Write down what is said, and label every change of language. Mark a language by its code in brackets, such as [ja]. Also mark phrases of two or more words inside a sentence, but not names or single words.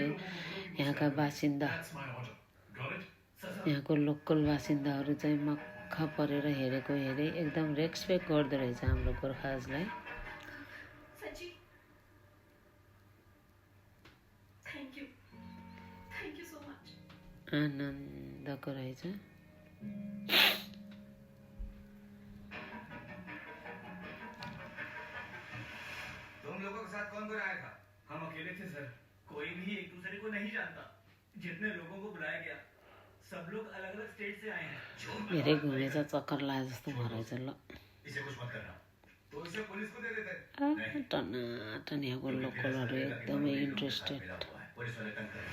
[ne] यहाँका बासिन्दा, यहाँको लोकल बासिन्दाहरू चाहिँ मक्ख परेर हेरेको एकदम रेस्पेक्ट गर्दो रहेछ हाम्रो गोर्खाजलाई। आनन्दको रहेछ। [hi] तुम लोगों के साथ कौन कौन आया था? हम अकेले थे सर, कोई भी एक दूसरे को नहीं जानता। जितने लोगों को बुलाया गया सब लोग अलग अलग स्टेट से आए हैं। [ne] धेरै घुमेछ, चक्कर लागे जस्तो भयो रहेछ। ल [hi] इसे कुछ मत करना, तो इसे पुलिस को दे देते। [ne] टनाटन यहाँको लोकलहरू एकदमै इन्ट्रेस्टेड, [hi] पुलिस वाले तंग कर।